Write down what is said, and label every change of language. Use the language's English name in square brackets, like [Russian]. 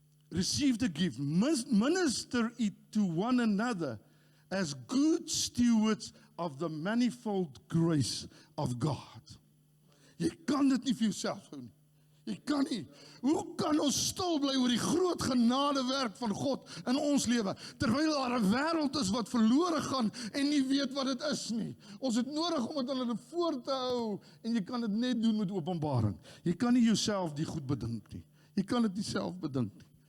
[English] Receive the gift, minister it to one another as good stewards of the manifold grace of God. [Afrikaans] Jy kan dit nie vir jouself hou nie. Jy kan nie. Hoe kan ons stil bly oor die groot genadewerk van God in ons lewe, terwyl daar 'n wêreld is wat verlore gaan en nie weet wat dit is nie. Ons het nodig om dit aan hulle voor te hou, en jy kan dit net doen met openbaring. Jy kan nie jouself die goed bedink nie. Jy kan dit nie self bedink nie.